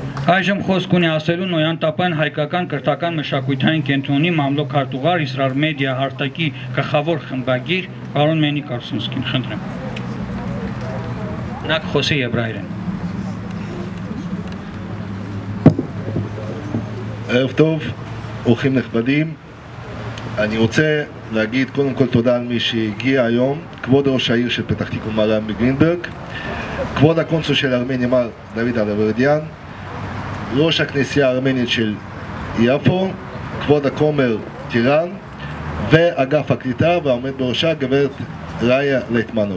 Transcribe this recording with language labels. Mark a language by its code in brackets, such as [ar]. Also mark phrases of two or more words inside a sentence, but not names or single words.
[hy] Այժմ խոսք ունի ասելու Նոյան Տապյան հայկական կրթական մշակութային կենտրոնի մամլոք-քարտուղար Իսրար մեդիա արտակի գլխավոր խմբագիր պարոն Մենիկ Արսունսկին, խնդրեմ։ Նա կխոսի եբրայերեն։ [he] ערב טוב, אורחים נכבדים. אני רוצה להגיד קודם כל תודה על מי שהגיע היום, כבוד ראש העיר של פתח תקווה מר רמי גרינברג, כבוד הקונסול של ארמניה מר דוד אלברדיאן, ראש הכנסייה הארמנית של יפו, כבוד הכומר טירן, ואגף הקליטה והעומד בראשה גברת ראיה ליטמנוב.